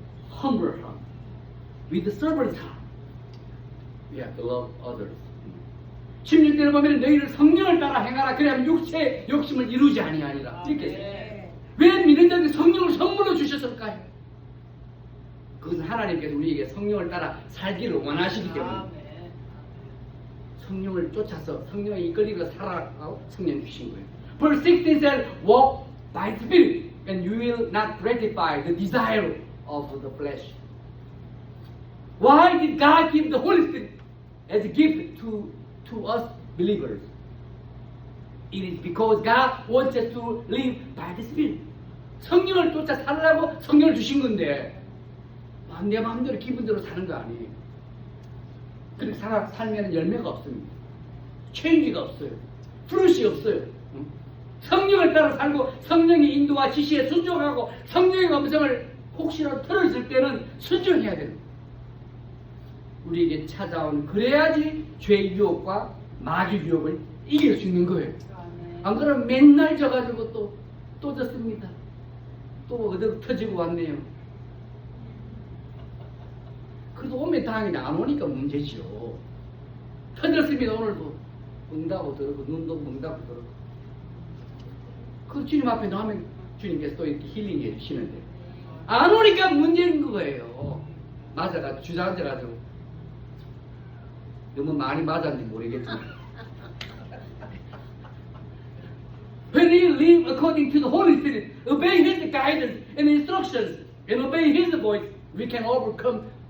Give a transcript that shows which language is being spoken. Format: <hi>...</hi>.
<en>Humble heart, with the servant's heart, we have to love others.</en> <ko>16절에 보면 너희를 성령을 따라 행하라. 그래야 육체의 욕심을 이루지 아니하니라. 이렇게. 왜 믿는 자들이 성령을 선물로 주셨을까요? 그것은 하나님께서 우리에게 성령을 따라 살기를 원하시기 때문에. 성령을 쫓아서 성령에 이끌리고 살아가고 성령 주신 거예요.</ko> <en>Verse 16 says, walk by the Spirit, and you will not gratify the desire of the flesh. Why did God give the Holy Spirit as a gift to us believers? It is because God wants us to live by the Spirit.</en> <ko>성령을 쫓아 살으라고 성령을 주신 건데 내 마음대로 기분대로 사는 거 아니에요. 그렇게 살면 열매가 없습니다. 체인지가 없어요. 프루시 없어요. 성령을 따라 살고 성령의 인도와 지시에 순종하고 성령의 음성을 혹시라도 들었을 때는 순종해야 됩니다. 우리에게 찾아온, 그래야지 죄의 유혹과 마귀 유혹을 이길 수 있는 거예요. 안 그러면 맨날 져가지고 또 졌습니다. 또 어디로 터지고 왔네요. 그래도 오면 다행이네. 안 오니까 문제지요. 터졌습니다. 오늘도 응답하고 들었고 눈도 응답하고 들었고. 그 주님 앞에 나오면 주님께서 또 이렇게 힐링해 주시는데 안 오니까 문제인 거예요. 맞아가지고 주저앉아가지고 너무 많이 맞았는지 모르겠지만</ko> <en>When we live according to the Holy Spirit, obey His guidance and instructions, and obey His voice, we can overcome</en>